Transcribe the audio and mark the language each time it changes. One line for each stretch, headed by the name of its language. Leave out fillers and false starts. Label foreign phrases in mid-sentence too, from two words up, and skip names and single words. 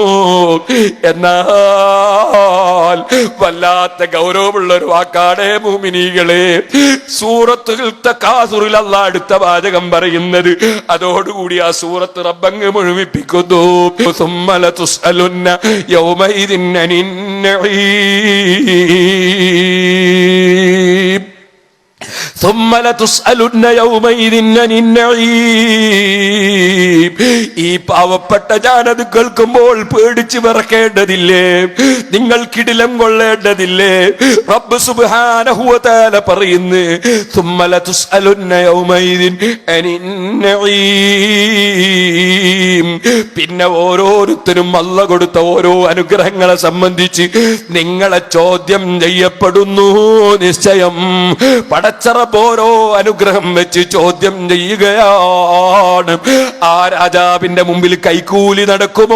Malayalam: എന്നാൽ വല്ലാത്ത ഗൗരവമുള്ള ഒരു വാക്കാണ് മുഅ്മിനീകളെ, സൂറത്തുൽ തകാസുറിൽ അല്ലാഹ് അടുത്ത വാചകം പറയുന്നത്. അതോടുകൂടി ആ സൂറത്ത് റബ്ബങ്ങ് മുഴുമിപ്പിക്കുന്നു.
Arabic: ثم لتسألن يومئذ عن النعيم, ثم لتسألن يومئذ عن النعيم.
Malayalam: ഈ പാവപ്പെട്ട ജാനത് കേൾക്കുമ്പോൾ പേടിച്ച് വിറക്കേണ്ടതില്ലേ? നിങ്ങൾ കിടിലം കൊള്ളേണ്ടതില്ലേ? റബ്ബ്
Arabic: سبحانه وتعالى
Malayalam: പറയുന്നു,
Arabic: ثم لتسألن يومئذ عن النعيم.
Malayalam: പിന്നെ ഓരോരുത്തരും അല്ലാഹ് കൊടുത്ത ഓരോ അനുഗ്രഹങ്ങളെ സംബന്ധിച്ച് നിങ്ങളെ ചോദ്യം ചെയ്യപ്പെടുന്നു. നിശ്ചയം പടച്ചറബ് ഓരോ അനുഗ്രഹം വെച്ച് ചോദ്യം ചെയ്യുകയാണ്. ആ രാജാവിന്റെ മുമ്പിൽ കൈക്കൂലി നടക്കുമോ?